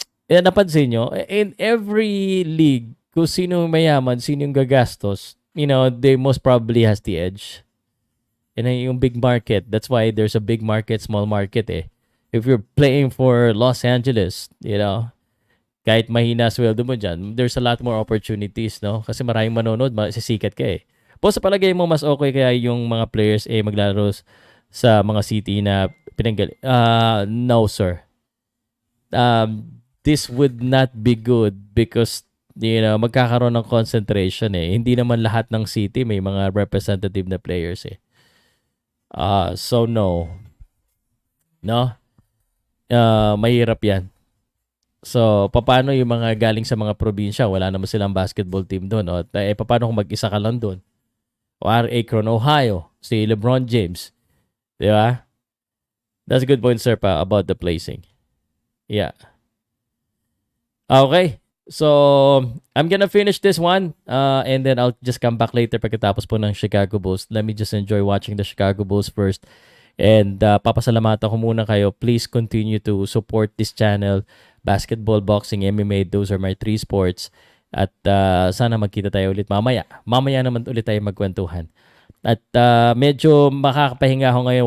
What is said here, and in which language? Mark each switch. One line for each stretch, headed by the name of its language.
Filipino: Napansin nyo,
English: in every league,
Filipino: kung sino mayaman, sino yung gagastos,
English: they most probably has the edge. And yung big market, that's why there's a big market, small market eh. If you're playing for Los Angeles,
Filipino: kahit mahina sweldo mo dyan,
English: there's a lot more opportunities, no?
Filipino: Kasi maraming manonood, masisikat ka eh. Po sa palagay mo, mas okay kaya yung mga players maglalaro sa mga city na pinanggal.
English: No, sir. This would not be good because
Filipino: magkakaroon ng
English: concentration eh.
Filipino: Hindi naman lahat ng city may mga representative na players eh.
English: So no. No?
Filipino: Mahirap yan. So, paano yung mga galing sa mga probinsya? Wala naman silang basketball team doon. Paano kung mag-isa ka lang doon? O Akron, Ohio, si LeBron James. Di ba?
English: That's a good point, sir, about the placing. Yeah. Okay. So, I'm gonna finish this one and then I'll just come back later
Filipino: pagkatapos po ng
English: Chicago Bulls. Let me just enjoy watching the Chicago Bulls first. And
Filipino: papasalamatan ko muna kayo.
English: Please continue to support this channel. Basketball, boxing, MMA, those are my 3 sports.
Filipino: At sana magkita tayo ulit mamaya. Mamaya naman ulit tayo magkwentuhan. At medyo makakapahinga ako ngayon.